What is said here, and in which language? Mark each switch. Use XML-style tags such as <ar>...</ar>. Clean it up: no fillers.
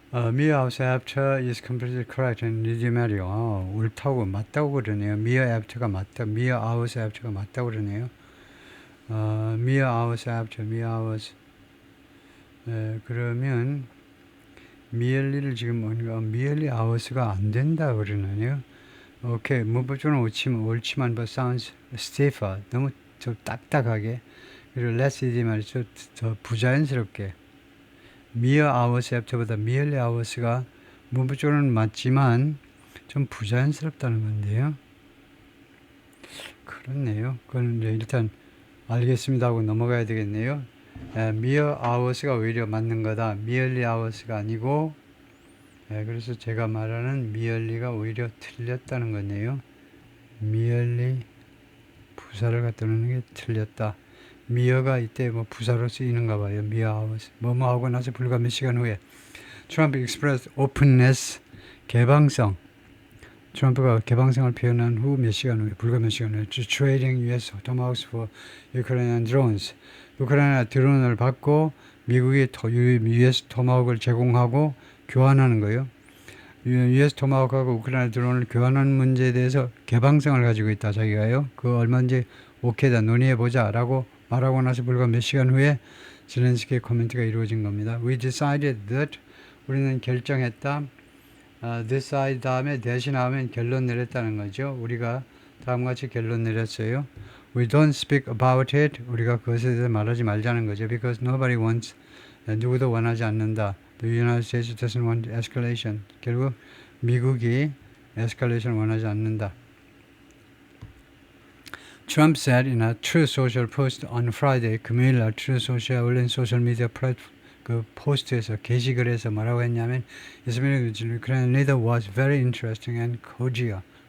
<en>mere hours after is completely correct.</en> <ko>니지 말이요. 옳다고 맞다고 그러네요. mere after가 맞다.</ko> <en>mere hours after</en> <ko>가 맞다고 그러네요.</ko> <en>mere hours after, mere hours.</en> <ko>그러면 merely를 지금 merely hours가 안 된다 그러네요. 오케이, 문법적으로 옳지만</ko> <en>but sounds stiffer.</en> <ko>너무 좀 딱딱하게. 그리고 less 이지 말이죠. 더 부자연스럽게.</ko> <en>mere hours after</en> <ko>보다 merely hours가 문부적으로는 맞지만 좀 부자연스럽다는 건데요. 그렇네요. 그건 이제 일단 알겠습니다 하고 넘어가야 되겠네요. mere hours가 오히려 맞는 거다. merely hours가 아니고, 그래서 제가 말하는 merely가 오히려 틀렸다는 거네요. merely 부사를 갖다 놓는 게 틀렸다. mere가 이때 뭐 부사로 쓰이는가 봐요.</ko> <en>mere hours.</en> <ko>뭐뭐 하고 나서 불과 몇 시간 후에 트럼프</ko> <en>expressed openness</en> <ko>개방성. 트럼프가 개방성을 표현한 후 몇 시간 후에, 불과 몇 시간 후에,</ko> <en>trading US tomahawks for Ukrainian drones.</en> <ko>우크라이나 드론을 받고 미국이 US 토마호크를 제공하고 교환하는 거예요. US 토마호크하고 우크라이나 드론을 교환하는 문제에 대해서 개방성을 가지고 있다, 자기가요. 그거 얼마인지 오케이다, 논의해보자 라고 말하고 나서 불과 몇 시간 후에 zelensky의 코멘트가 이루어진 겁니다.</ko> <en>We decided that,</en> <ko>우리는 결정했다. decide 다음에 대신하면 결론 내렸다는 거죠. 우리가 다음같이 결론 내렸어요.</ko> <en>We don't speak about it.</en> <ko>우리가 그것에 대해서 말하지 말자는 거죠.</ko> <en>Because nobody wants,</en> <ko>누구도 원하지 않는다.</ko> <en>The United States doesn't want escalation.</en> <ko>결국 미국이 escalation 원하지 않는다.</ko> <en>Trump said in a Truth Social post on Friday,</en> <ko>금요일 날 Truth Social 올린 소셜 미디어 그 포스트에서 게시글에서 뭐라고 했냐면</ko> <en>Ukrainian leader was very interesting and cordial.</en>